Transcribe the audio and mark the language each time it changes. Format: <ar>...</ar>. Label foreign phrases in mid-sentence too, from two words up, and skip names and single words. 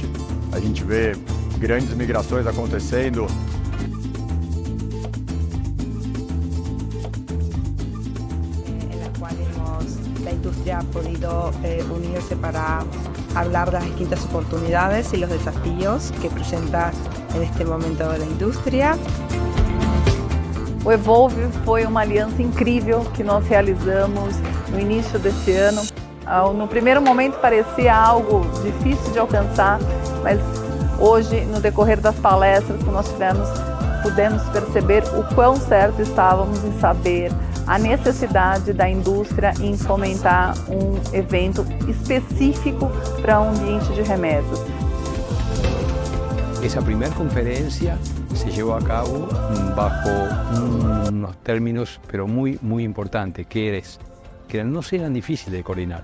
<pt>A gente vê grandes migrações acontecendo.</pt> <es>En la cual la industria ha podido unirse para hablar de las distintas oportunidades y los desafíos que presenta en este momento la indústria.</es> <pt>O Evolve foi uma aliança incrível que nós realizamos no início deste ano. No primeiro momento parecia algo difícil de alcançar, mas hoje, no decorrer das palestras que nós tivemos, pudemos perceber o quão certo estávamos em saber a necessidade da indústria em fomentar um evento específico para um ambiente de remessas.</pt> <es>Esa primera conferencia se llevó a cabo bajo unos términos pero muy importantes, que no eran difíciles de coordinar.</es>